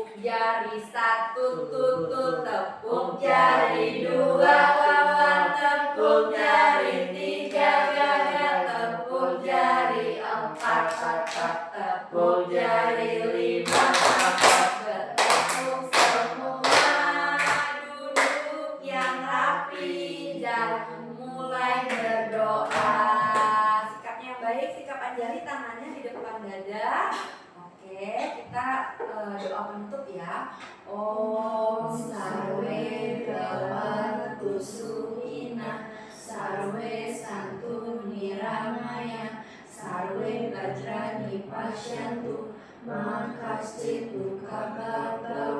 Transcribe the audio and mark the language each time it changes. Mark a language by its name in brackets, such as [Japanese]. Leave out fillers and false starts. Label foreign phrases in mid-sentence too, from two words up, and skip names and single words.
[Indonesian] jari satu, tutut tepuk jari dua, wawan tepuk jari tiga, gagak tepuk jari empat, tetap tepuk jari lima, bertepuk semua, duduk yang rapi dan mulai berdoa. Sikapnya yang baik, sikap Anjali, tangannya di depan dada. Oke, kita doa penutup ya. [Sanskrit] Om sarwe bhavantu sukhina, sarwe santu niramaya, sarwe bajrani pasyantu, ma kaschit dukkha bhaveet.